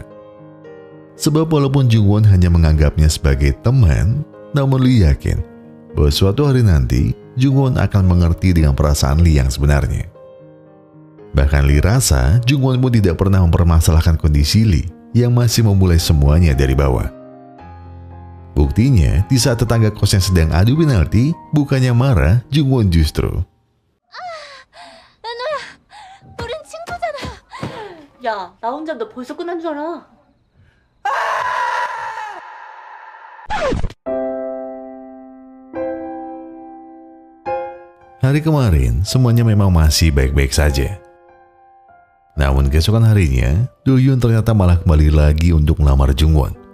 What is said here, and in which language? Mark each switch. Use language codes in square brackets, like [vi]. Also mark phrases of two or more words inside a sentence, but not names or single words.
[id] Sebab walaupun Jungwon hanya menganggapnya sebagai teman, namun Lee yakin bahwa suatu hari nanti Jungwon akan mengerti dengan perasaan Lee yang sebenarnya. Bahkan Lee rasa Jungwon pun tidak pernah mempermasalahkan kondisi Lee yang masih memulai semuanya dari bawah. Buktinya, di saat tetangga kosnya sedang adu penalti, bukannya marah, Jungwon justru. [ko] 나노야, 우린 친구잖아. 야, 나 혼자 너 벌써 끝난 줄 알아. [id] Hari kemarin, semuanya memang masih baik-baik saja. Namun keesokan harinya, Do-hyun ternyata malah kembali lagi untuk melamar Jungwon.